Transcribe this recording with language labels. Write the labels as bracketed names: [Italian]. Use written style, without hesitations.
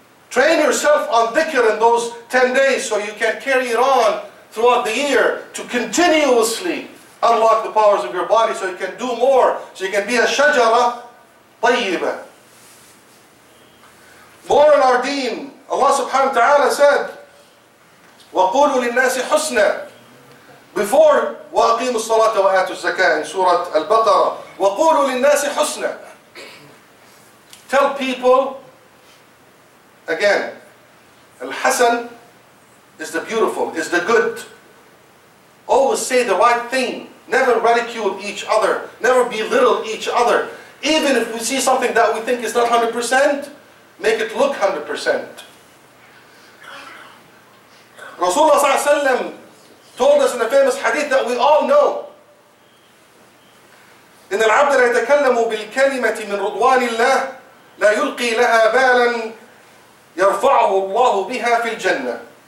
[English] Train yourself on dhikr in those 10 days so you can carry it on throughout the year to continuously unlock the powers of your body so you can do more, so you can be a shajara tayyibah. More in our deen, Allah subhanahu wa ta'ala said, [Arabic] وَقُولُوا لِلنَّاسِ حُسْنًا. [English] Before [Arabic] وَأَقِيمُوا الصَّلَاةَ وَآتُوا الزَّكَاةَ [English] in Surah Al-Baqarah, [Arabic] وَقُولُوا لِلنَّاسِ حُسْنًا. [English] Tell people, again, Al-Hasan is the beautiful, is the good. Always say the right thing. Never ridicule each other. Never belittle each other. Even if we see something that we think is not 100%, make it look 100%. Rasulullah ﷺ told us in a famous hadith that we all know. [Arabic] إن العبد لا يتكلم بالكلمة من رضوان الله لا يلقي لها بالا يرفعه الله بها في الجنة.